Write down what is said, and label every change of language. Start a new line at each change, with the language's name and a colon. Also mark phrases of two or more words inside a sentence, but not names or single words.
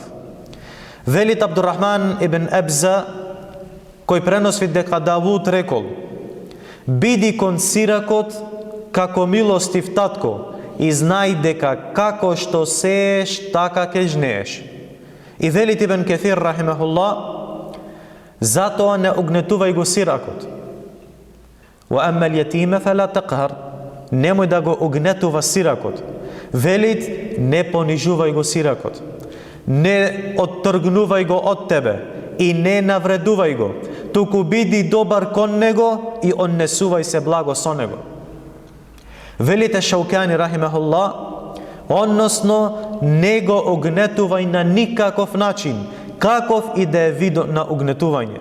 Macedonian: Велит Абдурахман ибн Ебза, кој преноси дека Давуд рекол: биди кон сиракот како милостив татко и знај дека како што сееш, така ќе жнееш. И велит Ибн Кефир рахимахуллах: затоа не угнетувај го сиракот.
Arabic: وأما اليتيم فلا تقهر,
Macedonian: немој да го угнетува сиракот. Велит: не понижувај го сиракот, не оттргнувај го од тебе и не навредувај го, туку биди добар кон него и однесувај се благо со него. Велите Шаукани рахимахуллах: односно не го угнетувај на никаков начин, каков и да е видот на угнетување.